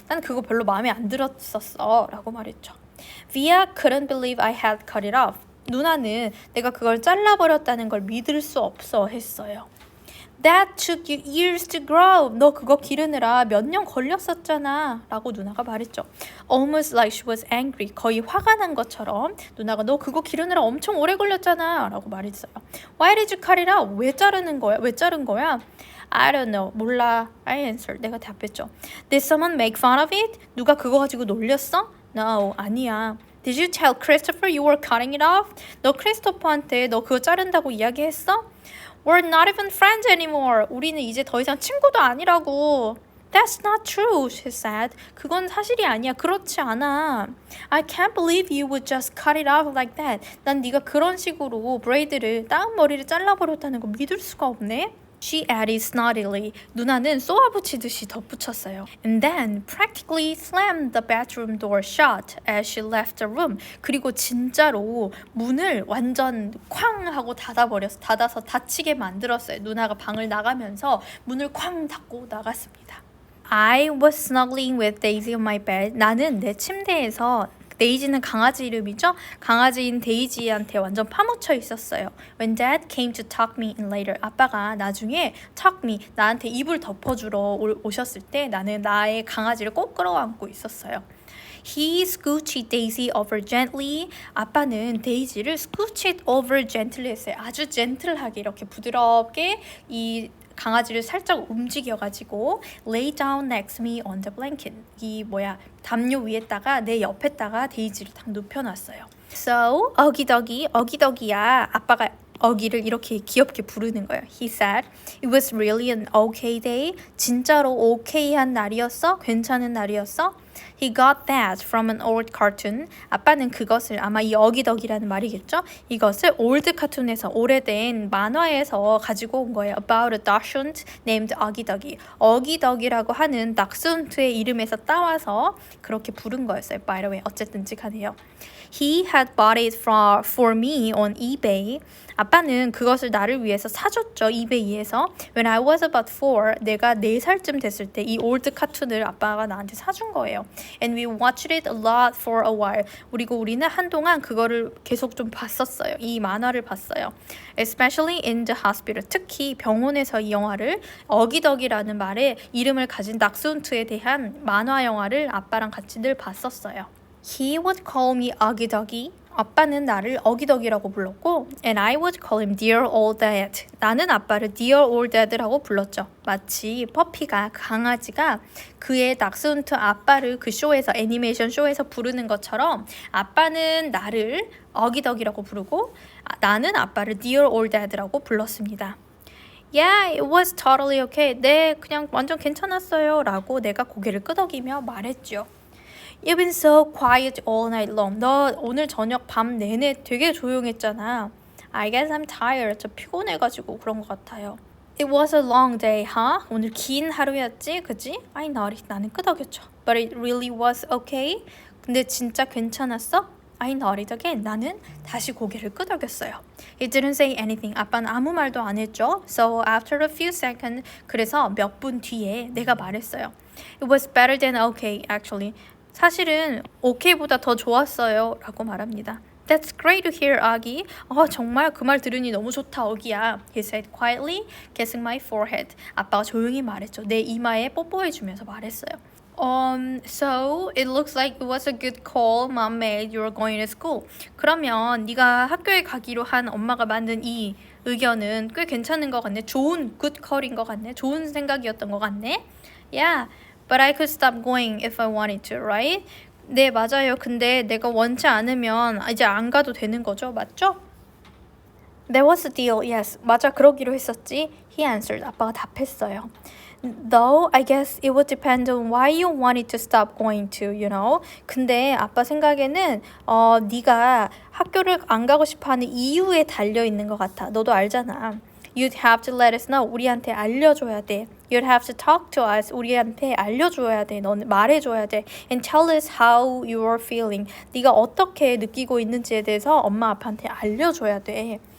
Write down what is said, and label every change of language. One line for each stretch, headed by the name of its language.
Korean: 난 그거 별로 마음에 안 들었었어. 라고 말했죠.
English: Via couldn't believe I had cut it off.
Korean: 누나는 내가 그걸 잘라버렸다는 걸 믿을 수 없어 했어요.
English: That took you years to grow.
Korean: 너 그거 기르느라 몇 년 걸렸었잖아. 라고 누나가 말했죠.
English: Almost like she was angry.
Korean: 거의 화가 난 것처럼 누나가 너 그거 기르느라 엄청 오래 걸렸잖아. 라고 말했어요.
English: Why did you cut it out?
Korean: 왜 자른 거야?
English: I don't know.
Korean: 몰라.
English: I answered.
Korean: 내가 답했죠.
English: Did someone make fun of it?
Korean: 누가 그거 가지고 놀렸어?
English: No.
Korean: 아니야.
English: Did you tell Christopher you were cutting it off?
Korean: 너 크리스토퍼한테 너 그거 자른다고 이야기했어?
English: We're not even friends anymore.
Korean: 우리는 이제 더 이상 친구도 아니라고.
English: That's not true, she said.
Korean: 그건 사실이 아니야. 그렇지 않아.
English: I can't believe you would just cut it off like that.
Korean: 난 네가 그런 식으로 브레이드를 따은 머리를 잘라버렸다는 거 믿을 수가 없네.
English: She added snottily.
Korean: 누나는 쏘아붙이듯이 덧붙였어요.
English: And then practically slammed the bedroom door shut as she left the room.
Korean: 그리고 진짜로 문을 완전 쾅 하고 닫아서 닫히게 만들었어요. 누나가 방을 나가면서 문을 쾅 닫고 나갔습니다.
English: I was snuggling with Daisy on my bed.
Korean: 나는 내 침대에서 데이지는 강아지 이름이죠? 강아지인 데이지한테 완전 파묻혀 있었어요.
English: When Dad came to tuck me in later.
Korean: 아빠가 나중에
English: tuck me,
Korean: 나한테 이불 덮어주러 오셨을 때 나는 나의 강아지를 꼭 끌어안고 있었어요.
English: He scooched Daisy over gently.
Korean: 아빠는 데이지를
English: scooched over gently
Korean: 했어요. 아주 젠틀하게 이렇게 부드럽게 이 강아지를 살짝 움직여가지고
English: lay down next to me on the blanket.
Korean: 담요 위에다가 내 옆에다가 데이지를 딱 눕혀놨어요. So, 어기덕이야. 아빠가 어기를 이렇게 귀엽게 부르는 거예요.
English: He said, it was really an okay day.
Korean: 진짜로 okay한 날이었어? 괜찮은 날이었어?
English: He got that from an old cartoon.
Korean: 아빠는 그것을 아마 이 어기덕이라는 말이겠죠? 이것을 올드 카툰에서 오래된 만화에서 가지고 온 거예요.
English: About a dachshund named 어기덕이.
Korean: 어기덕이라고 하는 닥스훈트의 이름에서 따와서 그렇게 부른 거였어요.
English: By the way,
Korean: 어쨌든지 간에요.
English: He had bought it for me on eBay.
Korean: 아빠는 그것을 나를 위해서 사줬죠. 이베이에서.
English: When I was about 4,
Korean: 내가 4살쯤 됐을 때 이 올드 카툰을 아빠가 나한테 사준 거예요.
English: And we watched it a lot for a while.
Korean: 그리고 우리는 한동안 그거를 계속 좀 봤었어요. 이 만화를 봤어요.
English: Especially in the hospital.
Korean: 특히 병원에서 이 영화를 어기덕이라는 말의 이름을 가진 닥스훈트에 대한 만화 영화를 아빠랑 같이 늘 봤었어요.
English: He would call me 어기덕이.
Korean: 아빠는 나를 어기덕이라고 불렀고
English: and I would call him dear old dad.
Korean: 나는 아빠를 dear old dad라고 불렀죠. 마치 퍼피가 강아지가 그의 닥스훈트 아빠를 그 쇼에서 애니메이션 쇼에서 부르는 것처럼 아빠는 나를 어기덕이라고 부르고 나는 아빠를 dear old dad라고 불렀습니다.
English: Yeah, it was totally okay.
Korean: 네, 그냥 완전 괜찮았어요 라고 내가 고개를 끄덕이며 말했죠.
English: You've been so quiet all night long.
Korean: 너 오늘 저녁 밤 내내 되게 조용했잖아.
English: I guess I'm tired.
Korean: 저 피곤해가지고 그런 것 같아요.
English: It was a long day, huh?
Korean: 오늘 긴 하루였지, 그지?
English: I nodded.
Korean: 나는 끄덕였죠.
English: But it really was okay.
Korean: 근데 진짜 괜찮았어?
English: I nodded again.
Korean: 나는 다시 고개를 끄덕였어요.
English: He didn't say anything.
Korean: 아빠는 아무 말도 안 했죠.
English: So after a few seconds,
Korean: 그래서 몇 분 뒤에 내가 말했어요.
English: It was better than okay, actually.
Korean: 사실은 okay보다 더 좋았어요 라고 말합니다.
English: That's great to hear, 아기.
Korean: 정말 그 말 들으니 너무 좋다, 어기야.
English: He said quietly, kissing my forehead.
Korean: 아빠가 조용히 말했죠. 내 이마에 뽀뽀해주면서 말했어요.
English: So it looks like it was a good call mom made. You're going to school.
Korean: 그러면 네가 학교에 가기로 한 엄마가 만든 이 의견은 꽤 괜찮은 것 같네. 좋은 good call인 것 같네. 좋은 생각이었던 것 같네.
English: Yeah. But I could stop going if I wanted to, right?
Korean: 네, 맞아요. 근데 내가 원치 않으면 이제 안 가도 되는 거죠. 맞죠?
English: That was the deal. Yes.
Korean: 맞아. 그러기로 했었지.
English: He answered.
Korean: 아빠가 답했어요.
English: Though I guess it would depend on why you wanted to stop going to, you know.
Korean: 근데 아빠 생각에는 네가 학교를 안 가고 싶어하는 이유에 달려 있는 것 같아. 너도 알잖아.
English: You'd have to let us know.
Korean: 우리한테 알려줘야 돼.
English: You'd have to talk to us.
Korean: 우리한테 알려줘야 돼. 너는 말해줘야 돼.
English: And tell us how you are feeling.
Korean: 네가 어떻게 느끼고 있는지에 대해서 엄마 아빠한테 알려줘야 돼.